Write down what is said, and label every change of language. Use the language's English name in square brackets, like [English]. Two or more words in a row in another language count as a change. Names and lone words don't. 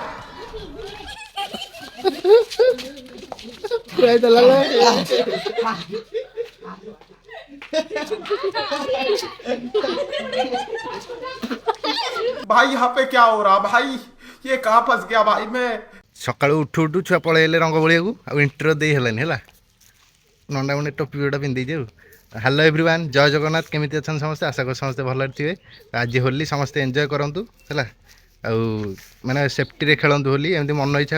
[Odia] ଖୁଆଇ ଦେଲା [Hindi] भाई यहाँ पे क्या हो रहा भाई ये कहाँ फंस गया भाई मैं [Odia] ସକାଳୁ ଉଠୁ ଉଠୁ ଛୁଆ ପଳେଇଲେ ରଙ୍ଗ ବୋଳିବାକୁ ଆଉ ଇଣ୍ଟର ଦେଇ ହେଲାନି ହେଲା ନଣ୍ଡା ମୁଣ୍ଡେ ଟୋପି ଗୋଟା ପିନ୍ଧିଦେଇଛି ଆଉ [English] hello everyone [Odia] ଜୟ ଜଗନ୍ନାଥ କେମିତି ଅଛନ୍ତି ସମସ୍ତେ ଆଶା କରୁ ସମସ୍ତେ ଭଲରେ ଥିବେ ଆଜି ହୋଲି ସମସ୍ତେ ଏନ୍ଜୟ କରନ୍ତୁ ହେଲା ଆଉ ମାନେ ସେଫ୍ଟିରେ ଖେଳନ୍ତୁ ହୋଲି ଏମିତି ମନ ଇଚ୍ଛା